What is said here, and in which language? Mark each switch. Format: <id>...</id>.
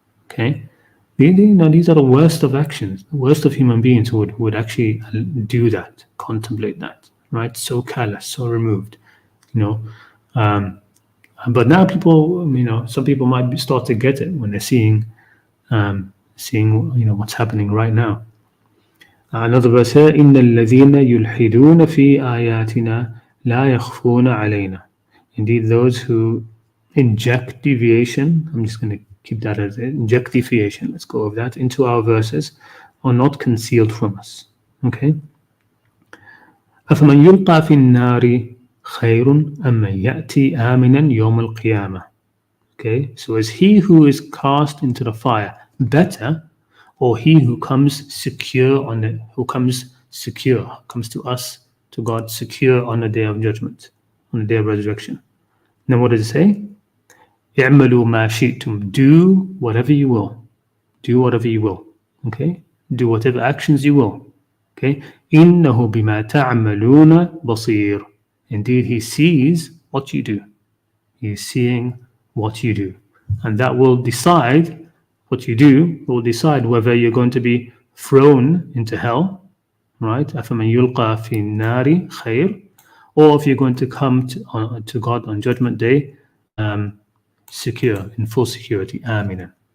<en>Okay, these are the worst of actions, the worst of human beings who would actually do that, contemplate that, right? So callous, so removed, But now people, some people might start to get it when they're seeing what's happening right now. Another verse here:</en> <ar>إِنَّ الَّذِينَ يُلْحِدُونَ فِي آيَاتِنَا لا يخفون علينا.</ar> <en>Indeed, those who inject deviation, I'm just going to keep that as inject deviation, let's go over that, into our verses, are not concealed from us.</en> <ar>Okay? أَفَمَنْ يُلْقَى فِي النَّارِ خَيْرٌ أَمَّنْ يَأْتِي آمِنًا يَوْمَ الْقِيَامَةِ.</ar> <en>Okay, so is he who is cast into the fire better, or he who comes secure comes to us, to God, secure on the day of judgment, on the day of resurrection? Then what does it say?</en> <ar>اعملوا ما شئتم.</ar> <en>Do whatever you will. Do whatever you will. Okay? do whatever actions you will.</en> <ar>Okay, إنه بما تعملون بصير.</ar> <en>Indeed, he sees what you do. He is seeing what you do, and that will decide what you do. Will decide whether you're going to be thrown into hell, right?</en> <ar>أفمن يلقى في النار خير,</ar> <en>or if you're going to come to God on Judgment Day, secure, in full security,</en> <ar>آمنا.</ar>